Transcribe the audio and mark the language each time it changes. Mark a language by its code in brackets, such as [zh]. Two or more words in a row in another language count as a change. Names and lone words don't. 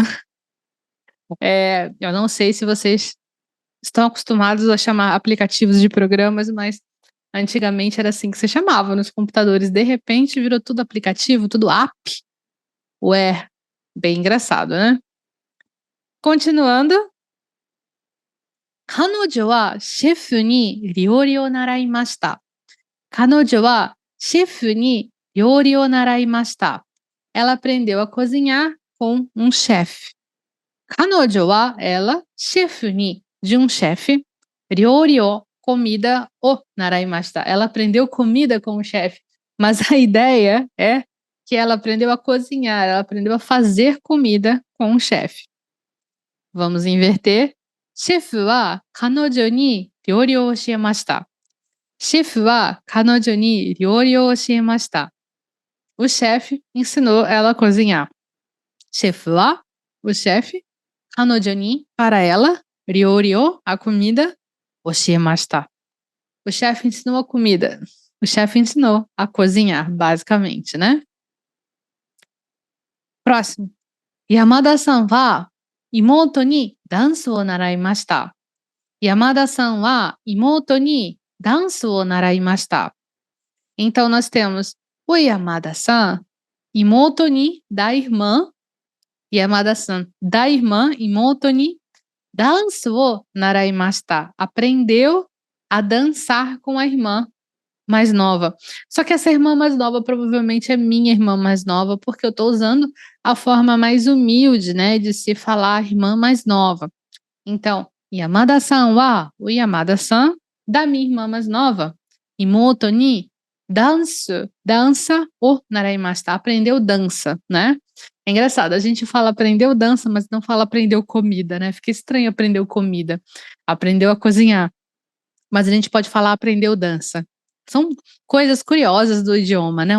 [pt] Eu não sei se vocês estão acostumados a chamar aplicativos de programas, mas antigamente era assim que se chamava nos computadores. De repente virou tudo aplicativo, tudo app. Ué, bem engraçado, né? Continuando. [ja] 彼女はシェフに料理を習いました。彼女はシェフに料理を習いました。 [pt] Ela aprendeu a cozinhar com um chefe. [ja] 彼女は ela, シェフに [pt] de um chefe, [ja] 料理を comida を習いました. [pt] Ela aprendeu comida com o chefe, mas a ideia é que ela aprendeu a cozinhar, ela aprendeu a fazer comida com o chefe. Vamos inverter. [ja] シェフは彼女に料理を教えました。シェフは彼女に料理を教えました。 [pt] O chefe ensinou ela a cozinhar. [ja] シェフは [pt] o chefe, [ja] 彼女に [pt] para ela, [ja] 料理を [pt] a comida, 教えました。O chefe ensinou a comida. O chefe ensinou a cozinhar, basicamente, né? Próximo. [ja] 山田さんは妹にダンスを習いました。山田さんは妹にダンスを習いました。 [pt] Então, nós temos o Yamada-san, [ja] 妹に [pt] da irmã, Yamada-san, da irmã, [ja] 妹にダンスを習いました. [pt] Aprendeu a dançar com a irmã mais nova. Só que essa irmã mais nova provavelmente é minha irmã mais nova, porque eu estou usando a forma mais humilde, né, de se falar irmã mais nova. Então, [ja] 山田さんは, [pt] o Yamada-san, da minha irmã mais nova. [ja] 妹に dança を習いました. [pt] Aprendeu dança, né? É engraçado, a gente fala aprendeu dança, mas não fala aprendeu comida, né? Fica estranho aprendeu comida. Aprendeu a cozinhar. Mas a gente pode falar aprendeu dança. São coisas curiosas do idioma, né?